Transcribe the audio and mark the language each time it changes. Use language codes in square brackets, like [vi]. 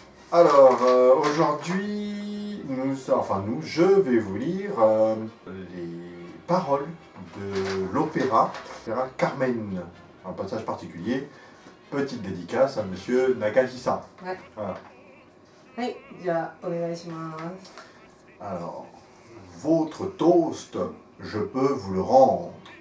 [fr] Alors, aujourd'hui, je vais vous lire les paroles de l'opéra Carmen. Un passage particulier, petite dédicace à Monsieur Nakajisa. Ouais. Voilà. [ja] はい、じゃあお願いします。 [fr] Alors, votre toast, je peux vous le rendre.